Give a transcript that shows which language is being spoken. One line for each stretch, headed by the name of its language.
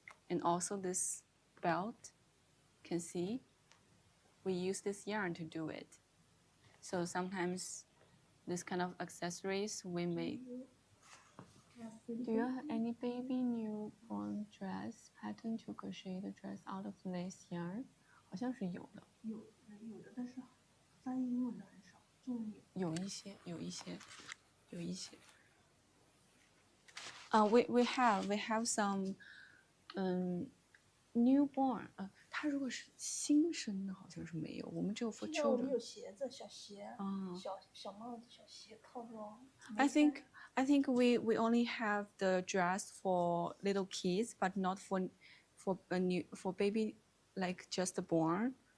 English: And also this belt, you can see, we use this yarn to do it. So sometimes this kind of accessories we make. Do you have any baby newborn dress pattern to crochet the dress out of lace yarn?
Chinese: 好像是有的。有的，但是翻译英文的很少，中文有。有一些。
English: We have some newborn
Chinese: 它如果是新生的好像是没有，我们只有
English: for
Chinese: 现在我们
English: children。
Chinese: 有鞋子、小鞋、小帽子、小鞋、套装。
English: I think we only have the dress for little kids, but not for baby like just born.